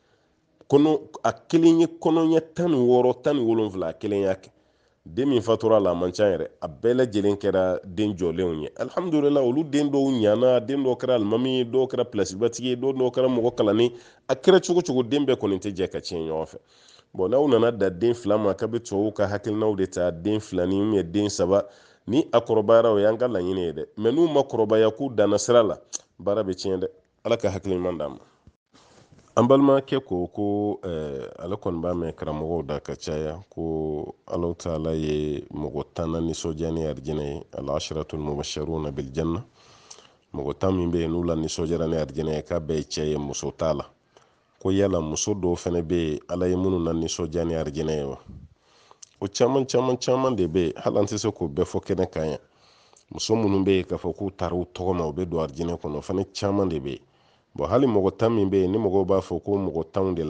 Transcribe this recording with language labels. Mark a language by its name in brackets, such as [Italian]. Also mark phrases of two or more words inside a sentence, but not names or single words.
[Bambara] a kelen ye kɔnɔɲɛ 16 17 a kelen y'a kɛ den min fatura la a man ca yɛrɛ a bɛɛ lajɛlen kɛra den jɔlenw ye alhamdulillah olu den dɔw ɲana den dɔw kɛra alimami ye dɔw kɛra pilasibatigi ye dɔw kɛra mɔgɔ kalanni a kɛra cogo cogo den bɛɛ kɔni tɛ jɛ ka tiɲɛ ɲɔgɔn fɛ bon n'aw nana da den 2 ma k'a bɛ tubabuw ka hakilinaw de ta den 2 ni den 3 ni a kɔrɔbayara o y'an ka laɲini ye dɛ mais n'u ma kɔrɔbaya k'u danna sira la baara bɛ tiɲɛ dɛ ala ka hakili ɲuman d'an ma an balimakɛ ko ale kɔni b'a mɛn karamɔgɔw da ka caya ko Alahu taala ye mɔgɔ 10 nisɔndiya ni arijinɛ ye [Arabic] العشرة المبشرون بالجنة [Bambara] mɔgɔ 10 min bɛ yen n'u la nisɔndiyara ni arijinɛ ye k'a bɛɛ ye cɛ ye muso t'a la ko yala muso dɔw fɛnɛ bɛ yen ala ye minnu na nisɔndiya ni arijinɛ ye wa o caman de bɛ yen hali an tɛ se k'o bɛɛ fɔ kɛnɛ kan yan muso minnu bɛ yen k'a fɔ k'u taara u tɔgɔ ma u bɛ don arijinɛ kɔnɔ o fana caman de bɛ yen bon hali mɔgɔ 10 min bɛ yen ni mɔgɔw b'a fɔ ko mɔgɔ 10 de la